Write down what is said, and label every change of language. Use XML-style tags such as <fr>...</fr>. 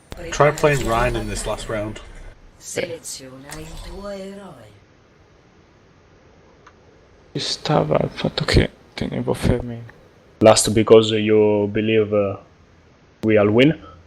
<en>Try playing Ryan in this last round.</en> <it>Seleziona il tuo eroe. Ci stava il fatto che tenevo fermi.</it> <en>Last because you believe we'll win?</en>